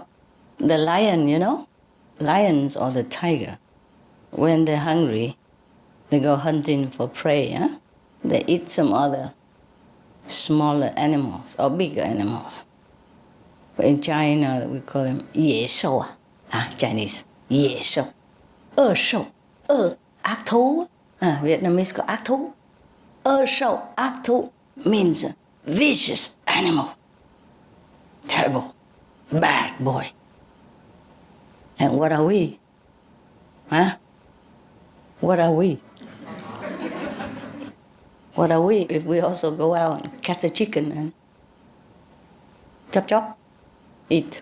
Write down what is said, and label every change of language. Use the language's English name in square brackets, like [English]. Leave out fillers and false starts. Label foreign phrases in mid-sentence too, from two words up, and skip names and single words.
[English] The lion, lions or the tiger, when they're hungry, they go hunting for prey, huh? They eat some other smaller animals or bigger animals. But in China, we call them 野兽, Chinese, [Chinese] 野兽, 恶兽, [Vietnamese] ác thú. [English] Vietnamese call [Vietnamese] ác thú. [Chinese] 恶兽, [Vietnamese] ác thú [English] means vicious animal. Terrible, bad boy. And what are we? Huh? What are we? What are we if we also go out and catch a chicken and chop, eat?